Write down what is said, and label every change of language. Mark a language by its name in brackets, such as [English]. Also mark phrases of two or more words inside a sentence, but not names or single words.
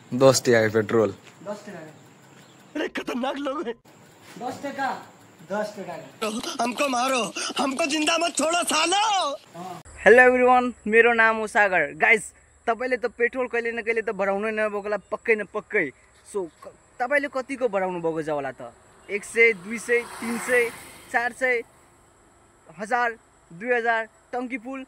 [Hindi] 10 टका पेट्रोल। 10 टका। अरे खतरनाक लोग हैं। 10 टका 10 टका। हमको मारो, हमको जिंदा मत छोड़ो सालो। [English] hello everyone, [Nepali] मेरो नाम हो सागर। गाइस, तपाईले त पेट्रोल कहिले न कहिले त बढाउनु नै नभएकोला पक्कै न पक्कै। सो तपाईले कतिको बढाउनु भएको छ होला त? 100, 200, 300, 400, 1000, 2000 टंकी फुल।